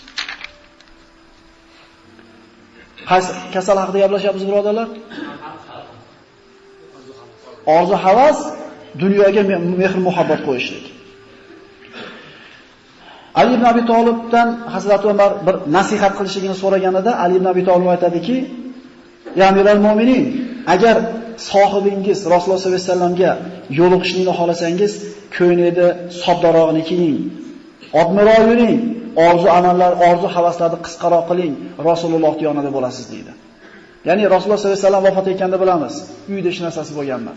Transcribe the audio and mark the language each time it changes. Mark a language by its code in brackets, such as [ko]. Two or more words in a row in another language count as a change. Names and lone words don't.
[uz] Qaysi kasal haqida gaplashyapmiz, birodarlar? Orzu havas, dunyoga mehr muhabbat qo'yishlik. Ali ibn Abi Talibdan Hazrat Umar bir nasihat qilishligini so'raganida Ali ibn Abi Talib aytadiki: [ar] "يا أمير المؤمنين, [uz] agar sohibingiz Rasululloh sollallohu alayhi vasallamga yo'liqishni xohlasangiz, ko'nglingizda soddarog'ini kiying, odmiroq yuring, orzu amallar, orzu havaslarni qisqaroq qiling, Rasulullohning yonida bo'lasiz" deydi. Ya'ni Rasululloh sollallohu alayhi vasallam vafot etganda bilamiz, uyda hech narsasi bo'lgan emas.